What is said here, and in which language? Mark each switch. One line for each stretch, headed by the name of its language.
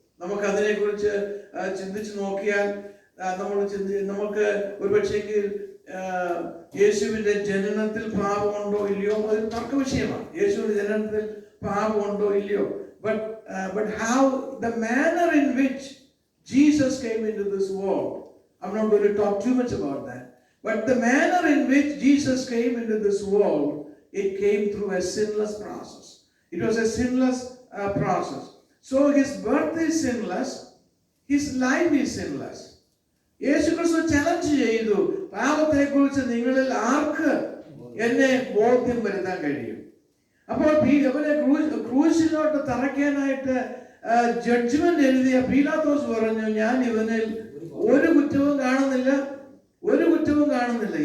Malayalam: നമുക്ക് അതിനെ കുറിച്ച് ചിന്തിച്ചു നോക്കിയാൽ നമുക്ക് ഒരുപക്ഷെങ്കിൽ യേശുവിന്റെ ജനനത്തിൽ പാപമുണ്ടോ ഇല്ലയോ അതൊരു തർക്ക വിഷയമാണ്. യേശുവിന്റെ ജനനത്തിൽ പാപമുണ്ടോ ഇല്ലയോ,
English: but how the manner in which Jesus came into this world, I'm not going to talk too much about that, but the manner in which Jesus came into this world, it came through a sinless process. It was a sinless process. So his birth is sinless, his life is sinless.
Malayalam: യേശു ക്രിസ്തു challenge ചെയ്തു, പാപത്തെ കുറിച്ച് നിങ്ങളിൽ ആർക്ക് എന്നെ ബോധ്യം വരുത്താൻ കഴിയും? അപ്പോൾ അവനെ ക്രൂശിലോട്ട് തറയ്ക്കാനായിട്ട് ജഡ്ജ്മെന്റ് എഴുതിയ പീലാത്തോസ് പറഞ്ഞു, ഞാൻ ഇവനിൽ ഒരു കുറ്റവും കാണുന്നില്ല, ഒരു കുറ്റവും കാണുന്നില്ല.